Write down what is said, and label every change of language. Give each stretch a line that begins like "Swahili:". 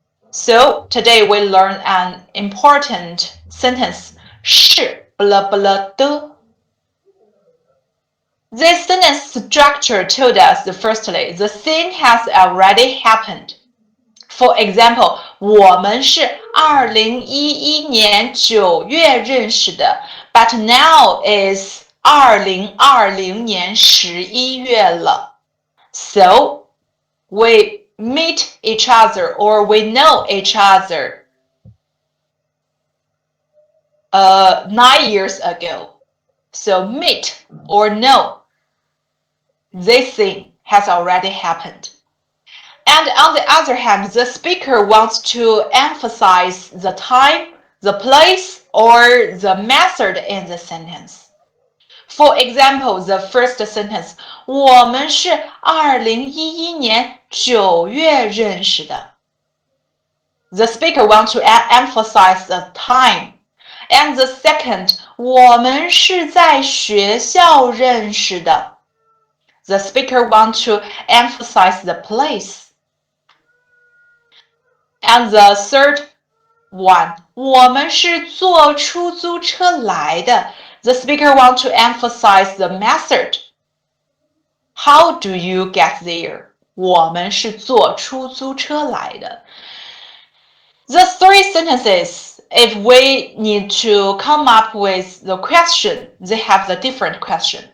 English: So today we learn an important sentence.
Chinese: 是 blah blah 的。
English: This sentence structure told us, firstly, the thing has already happened. For example,
Chinese: 我们是2011年9月认识的
English: but now is
Chinese: 2020年11月了。
English: So, we meet each other or we know each other 9 years ago. So, meet or know. This thing has already happened. And on the other hand, the speaker wants to emphasize the time, the place, or the method in the sentence. For example, the first sentence,
Chinese: 我们是2011年9月认识的。
English: The speaker wants to emphasize the time. And the second,
Chinese: 我们是在学校认识的。
English: The speaker wants to emphasize the place. And the third one,
Chinese: 我们是坐出租车来的。
English: The speaker wants to emphasize the method. How do you get there?
Chinese: 我们是坐出租车来的。
English: The three sentences, if we need to come up with the question, they have the different question.